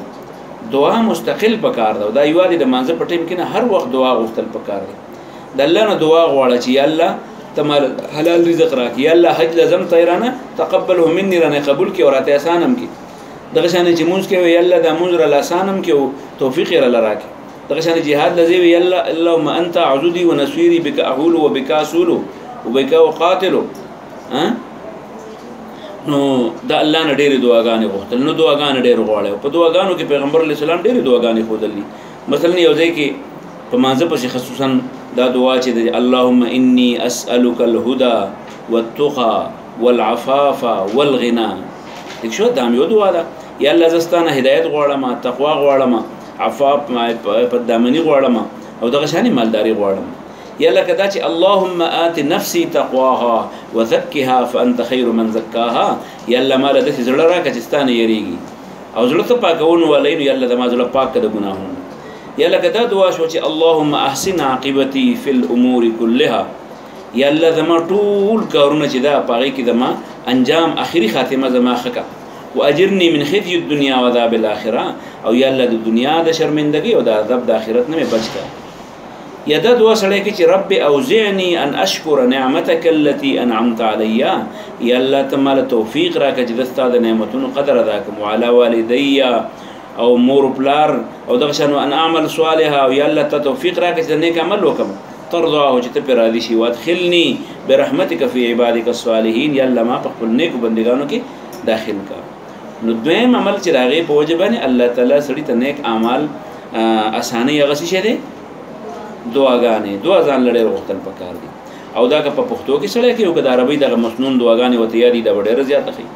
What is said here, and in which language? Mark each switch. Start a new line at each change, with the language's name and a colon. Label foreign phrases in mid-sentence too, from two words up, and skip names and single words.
Pashto: دعا مستقل پکار ده، دا یوازې د مانځه په ټایم کې نه، هر وخت دعا غوښتل پکار دی. د الله نه دعا غواړه چې یا الله ته حلال رزق راکړي، یا الله حج لازم تیرانه
Arabic: تقبله مني
Pashto: رانه قبول کړي او راته آسان هم کړي. دغه شانې چې مونځ کوي یا الله دا مونځ راله آسان هم کړي او توفیق یې راله راکړي. دغه شانې جهاد لذي وي
Arabic: الله اللهم انت عضدي ونصيري بك احول وبك اسول وبك اقاتل.
Pashto: نو دا الله نه ډېرې دعاګانې غوښتل، نو دعاګانې ډېر غواړي. په دعاګانو کې پیغمبر علیه السلام ډېرې دعاګانې ښودلې. مثلا یو ځای کې په مانځه پسې خصوصا دا دعا چې دی
Arabic: اللهم اني اسألك الهدى والتقى والعفاف والغنى.
Pashto: دغه شو دا یو دعا ده، یا الله زستانه هدایت غواړم، تقوا غواړم، عفاف په دامنی غواړم او دغه شانې مالداري غواړم. یا لکه دا چې
Arabic: اللهم آت نفسي تقواها وزکها فانت خیر من زکاها.
Pashto: یا الله مال داسې زړه راکړه چې ستا نه یریږي او زړه ته پاکون والی نو یا الله زما زړه پاک کړه د ګناهونو. یا لکه دا دعا شو چې
Arabic: اللهم احسن عاقبتي فی الامور كلها.
Pashto: یا الله زما ټول کارونه چې دا په هغې کې زما انجام اخري خاتمه زما ښه کړه.
Arabic: واجرني من خزي الدنيا وعذاب الاخره.
Pashto: او یا الله د دنیا د شرمندګۍ او د عذاب د آخرت نه مې بچ کړه. یا دا دعا سړی کې چې
Arabic: رب اوزعني ان اشکر نعمتك التي انعمت علي.
Pashto: یا الله ته ماله توفیق راکړه چې د ستا د نعمتونو قدر ادا کړم.
Arabic: وعلى والدي
Pashto: او مور پلار او دغه شان
Arabic: ان اعمل صالحا.
Pashto: او یا الله ته توفیق راکړه چې نیک عمل وکړم ترضاه چې ته پرې راضي شي.
Arabic: وادخلني برحمتك في عبادك الصالحين.
Pashto: یا الله ما په خپل نیکو بندګانو کې داخل کړه. نو دویم عمل چې راغی په وجه باندې الله تعالی سړي ته نیک اعمال اسانه هغه څه شه دي دعاګانې، دعا ځان لړې غوښتل پکار دي. او دا که په پښتو کې سړی کې او که د عربۍ دغه مسنون دعاګانې ورته یادي دا به ډېره زیاته ښي.